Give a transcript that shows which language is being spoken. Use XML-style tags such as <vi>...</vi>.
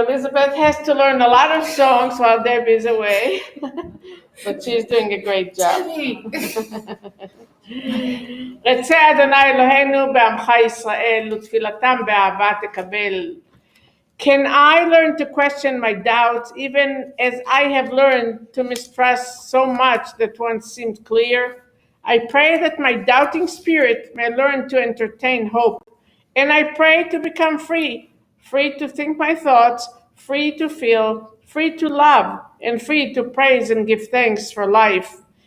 <en>Elizabeth has to learn a lot of songs while Debbie's away, but she's doing a great job.</en> <he>רצה אדוני אלוהינו בעמך ישראל ותפילתם באהבה תקבל.</he> <en>Can I learn to question my doubts even as I have learned to mistrust so much that once seemed clear? I pray that my doubting spirit may learn to entertain hope, and I pray to become free to think my thoughts, free to feel, free to love, and free to praise and give thanks for life.</en>